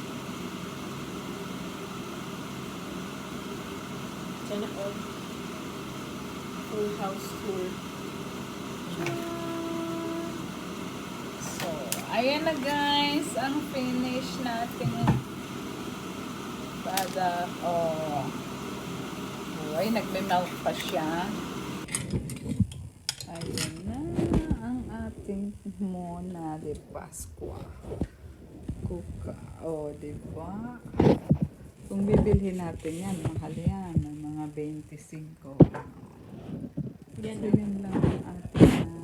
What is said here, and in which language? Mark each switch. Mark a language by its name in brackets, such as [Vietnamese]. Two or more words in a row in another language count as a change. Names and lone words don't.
[Filipino] Sana all. [English] Full house tour. [Filipino] So, ayan na guys, ang finish natin product. Oh. Ay, nagme-melt pa siya. Ayun na ang ating [Spanish] mona de Pascua. [Filipino] Kuka. Oh, diba? Kung bibilhin natin yan, mahal yan. Ng mga 25. Yan So, yun lang ang ating